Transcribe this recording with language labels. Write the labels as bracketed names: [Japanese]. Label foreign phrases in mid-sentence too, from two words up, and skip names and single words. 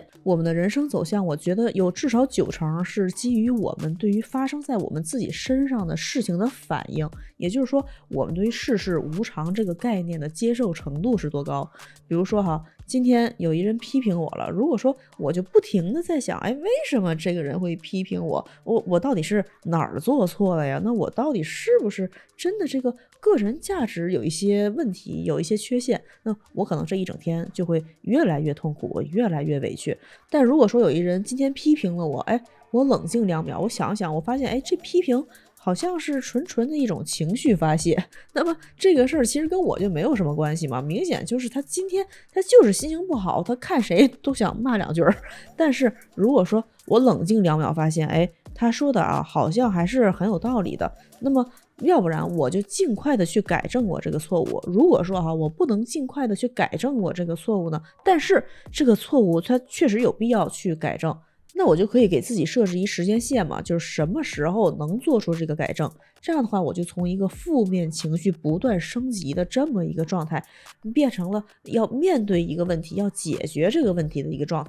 [Chinese] 我們的人生走向，我覺得有至少90%是基於我們對於發生在我們自己身上的事情的反應，也就是說我們对于世事无常这个概念的接受程度是多高。比如说哈，今天有一人批評我了，如果說我就不停的在想，為什麼這個人會批評我到底是哪兒做錯了呀？那我到底是不是真的這個個人價值有一些問題，有一些缺陷？那我可能這一整天就會越來越痛苦，我越來越委屈。但如果說有一人今天批評了我，我冷靜2秒，我想想，我發現這批評好像是純的一種情緒發洩，那麼這個事兒其實跟我就沒有什麼關係嘛，明顯就是他今天他就是心情不好，他看誰都想罵2句。但是如果說我冷靜2秒發現他說的好像還是很有道理的，那麼要不然我就盡快的去改正我這個錯誤。如果說我不能盡快的去改正我這個錯誤呢，但是這個錯誤它確實有必要去改正，那我就可以給自己設置一時間線嘛，就是什麼時候能做出這個改正。這樣的話，我就從一個負面情緒不斷升級的這麼一個狀態，變成了要面對一個問題，要解決這個問題的一個狀態。